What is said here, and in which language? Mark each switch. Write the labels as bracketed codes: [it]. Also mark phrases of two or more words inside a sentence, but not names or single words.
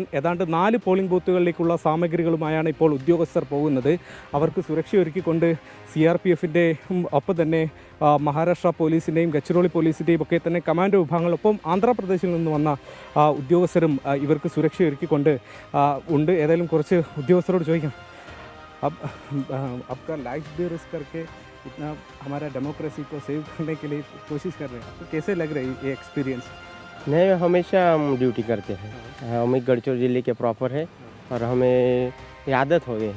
[ml] ഏതാണ്ട് 4 പോളിംഗ് ബൂത്തുകളിലേക്കുള്ള സാമഗ്രികളുമായാണ് ഇപ്പോൾ ഉദ്യോഗസ്ഥർ പോകുന്നത്. അവർക്ക് സുരക്ഷയൊരുക്കിക്കൊണ്ട് CRPFിൻ്റെയും ഒപ്പം തന്നെ മഹാരാഷ്ട്ര പോലീസിൻ്റെയും ഗഡ്ചിരോളി പോലീസിൻ്റെയും ഒക്കെ തന്നെ കമാൻഡോ വിഭാഗങ്ങളൊപ്പം ആന്ധ്രാപ്രദേശിൽ നിന്ന് വന്ന ഉദ്യോഗസ്ഥരും ഇവർക്ക് സുരക്ഷയൊരുക്കിക്കൊണ്ട് ഉണ്ട്. ഏതായാലും കുറച്ച് ഉദ്യോഗസ്ഥരോട് ചോദിക്കാം. [hi] आपका लाइफ भी रिस्क करके इतना हमारा डेमोक्रेसी को सेव करने के लिए कोशिश कर रहे हैं, तो कैसे लग रहा है ये एक्सपीरियंस? नहीं, हमेशा हम ड्यूटी करते हैं. हम गढ़चिरोली जिले के प्रॉपर है और हमें आदत हो गई.